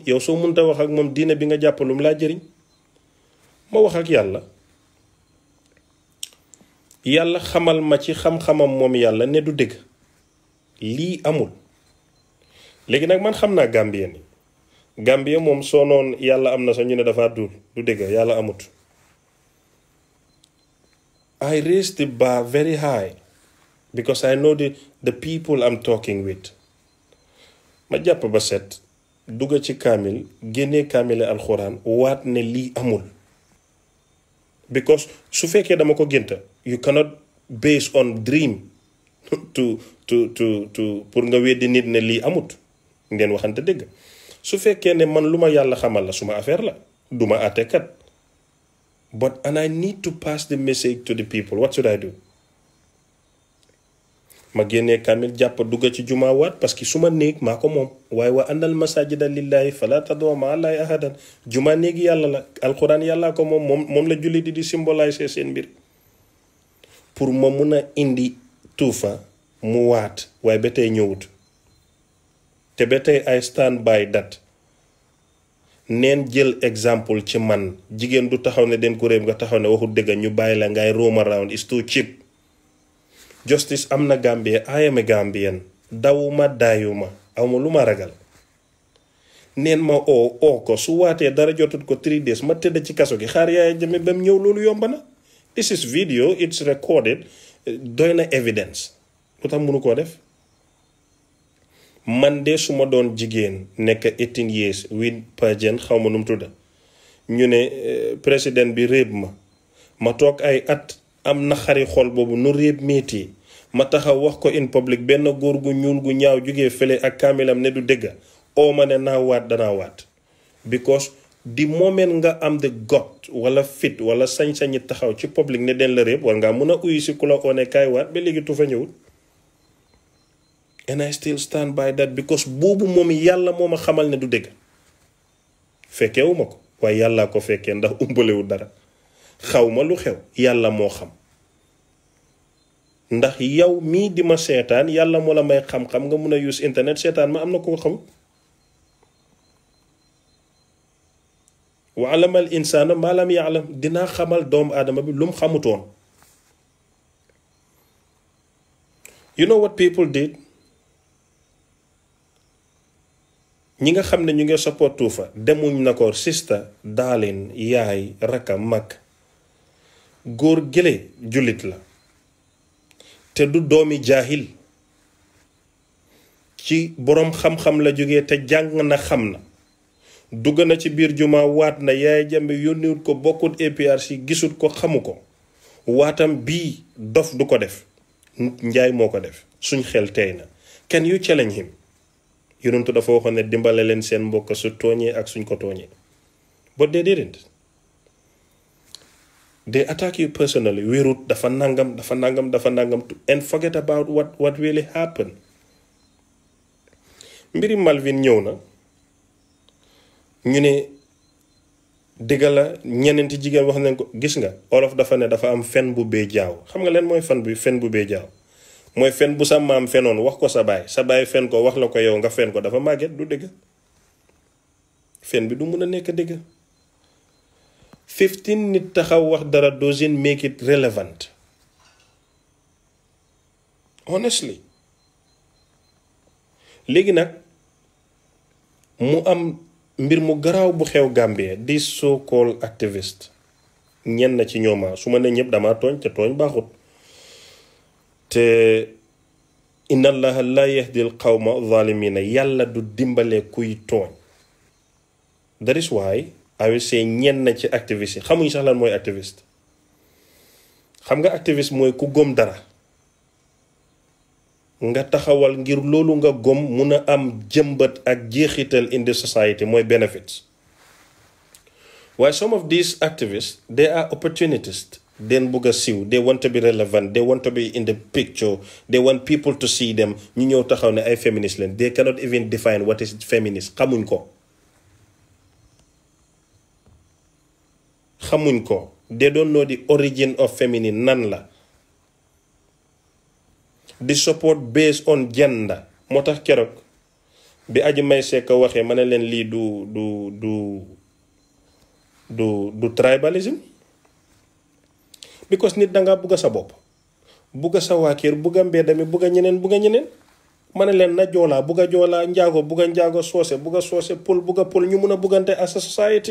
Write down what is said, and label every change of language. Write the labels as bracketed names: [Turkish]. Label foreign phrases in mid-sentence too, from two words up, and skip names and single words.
[Wolof] yow soo munta wax ak moom diine bi nga jàppalum laa jëriñ. ma wax ak yàlla, yàlla xamal ma ci xam-xamam moom yàlla ne du dëgg, lii amul. léegi nag man xam naa Gambien ni Gambie moom soo noon yàlla am na sax ñu ne dafa du dëgg, yàlla amut. [English] I raise the bar very high because I know the people I'm talking with. [Wolof] ma jàpp ba set dugga ci kaamil, génnee kaamile alxuraan, waat ne lii amul. because su fekkee dama ko génta, [English] you cannot base on dream to pour [Wolof] nga weddi nit ne lii amut. ngeen waxante dëgg. su fekkee ne man lu ma yàlla xamal la suma affaire la, duma àttekat. [English] and I need to pass the message to the people. What should I do? [Wolof] ma génnee kaamil jàpp dugga ci jumaa waat parce que suma néeg maa ko moom. [Arabic] waaye وأن المساجد لله فلا تدعوا مع الله أحدا. [Wolof] jumaa néegi yàlla la, alxuraan yàllaa ko moom la julli di symboliser seen mbir. pour ma mun a indi Tuufa mu waat waaye ba tey ñëwut. te ba tey [English] I stand by that [Wolof] neen jël exemple ci man jigéen du taxaw ne den ko réeb nga taxaw ne waxul dëgg ñu bàyyi la ngay [English] roam around is too cheap. [Wolof] Justice am na Gambia [English] I am a Gambian [Wolof] dawuma daayuma awma lu ma ragal neen ma oo ko su waatee dara jotut ko [English] 3 days [Wolof] ma tëdd ci kaso gi xaar Yaya Jammeh ba mu ñëw loolu yomba na. [English] This is video it's recorded [Wolof] doy na evidence lu tax mënu koo def. man de su ma doon jigéen nekk [English] 18 years with pageant [Wolof] xaw ma nu mu tudda ñu ne président bi réeb ma toog ay at am na xari xol boobu nu réeb métti ma taxaw wax ko [English] in public [Wolof] benn góor gu ñuul gu ñaaw jugee fële ak kaamilam ne du dëgga oo ma ne naa waat danaa waat [English] because the moment [Wolof] nga am [English] the got [Wolof] wala fit wala sañ-sañi taxaw ci public ne den la réeb war ngaa mën a uyu si ku la oo ne kaay waat ba léegi tu fa ñëwul. [English] And I still stand by that because [Wolof] boobu moom yàlla moo ma xamal ne du dëgg fekkeewu ma ko waaye yàllaa ko fekkee ndax umbalewu dara xaw ma lu xew yàlla moo xam ndax yow mii di ma seetaan yàlla moo la may xam-xam nga mun a [English] use internet [Wolof] seetaan ma am na ko xam [Arabic] وعلم الإنسان ما لم يعلم [Wolof] dinaa xamal doomu aadama bi lu mu xamutoon. [English] You know what people did? [Wolof] ñi nga xam ne ñu ngi support Tuufa demuñ na ko [English] sister darling [Wolof] yaay raka mag góor gële jullit la te du doomi jaahil ci boroom xam-xam la jógee te jàng na xam na dugg na ci biir juma waat na Yaya Jammeh yónniwut ko bokkut APRC gisut ko xamu ko waatam bii dof du ko def njaay moo ko def suñ xel tey na. [English] Can you challenge him? [Wolof] Yonentu dafa waxoon ne dimbale leen seen mbokk su tooñee ak suñ ko tooñee [English] but they didn't. They attack you personally [Wolof] wérut dafa nangam [English] and forget about what really happened. [Wolof] mbiri Malvin ñëw na ñu ne dëgga la ñeneenti jigéen wax nañ ko gis nga olof dafa ne dafa am fen bu bee jaaw xam nga leen mooy fen bu bee jaaw mooy fen bu sa maam fenoon wax ko sa baay fen ko wax la ko yow nga fen ko dafa màgget du dëgg fen bi du mun a nekk dëgg 15 nit taxaw wax dara [English] doesn't make it relevant honestly. [Wolof] léegi nag mu am mbir mu garaaw bu xew Gambie di [English] so called activist [Wolof] ñenn ci ñooma su ma ne ñëpp dama tooñ te tooñ baaxut te [Arabic] إن الله لا يهدي القوم الظالمين [Wolof] yàlla du dimbale kuy tooñ. [English] That is why I will say [Wolof] ñenn ci activiste yi xamuñ sax lan mooy activiste. xam nga activiste mooy ku gëm dara nga taxawal ngir loolu nga gëm mun a am jëmbat ak jeexital [English] in the society [Wolof] mooy benefits. [English] While some of these activists they are opportunists. [Wolof] Den bugg a siiw [English] they want to be relevant they want to be in the picture they want people to see them [Wolof] ñu ñëw taxaw ne ay feminist leen [English] they cannot even define what is feminist [Wolof] xamuñ ko [English] they don't know the origin of feminine [Wolof] nan la di support [English] based on gender [Wolof] moo tax keroog bi Aji May Seck waxee ma ne leen lii du tribalism because nit danga bugga sa bopp bugga sa waa kër bugga mbedd mi bugga ñeneen ma ne leen na joolaa bugga joolaa njaago bugga njaago soose bugga soose pul bugga pul ñu mun a buggante [English] as a society.